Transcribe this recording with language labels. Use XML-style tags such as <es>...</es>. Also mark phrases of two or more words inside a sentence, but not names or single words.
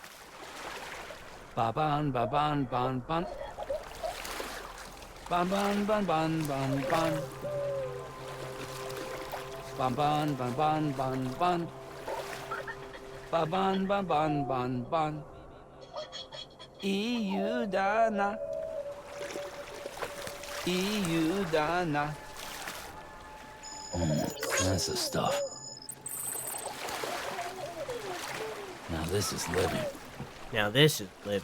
<en>Ba ban ban ban ban ban. Ban ban ban ban ban ban. Ban ban ban ban ban ban. Ba ban ban ban ban ban. EU Dana. EU Dana. That's the stuff. Now this is living. Now this is living.</en>